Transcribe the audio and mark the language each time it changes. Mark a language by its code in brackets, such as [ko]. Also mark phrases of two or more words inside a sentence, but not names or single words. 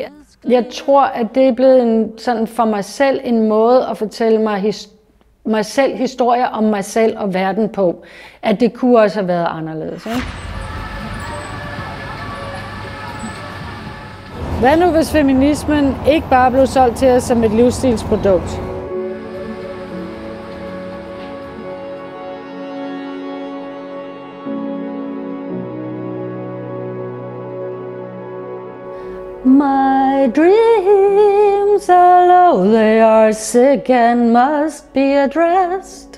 [da] Jeg tror, at det er blevet sådan for mig selv en måde at fortælle mig selv historier om mig selv og verden på, at det kunne også have været anderledes. Ikke? Hvad nu, hvis feminismen ikke bare blev solgt til os som et livsstilsprodukt? [en] My dreams are low, they are sick and must be addressed.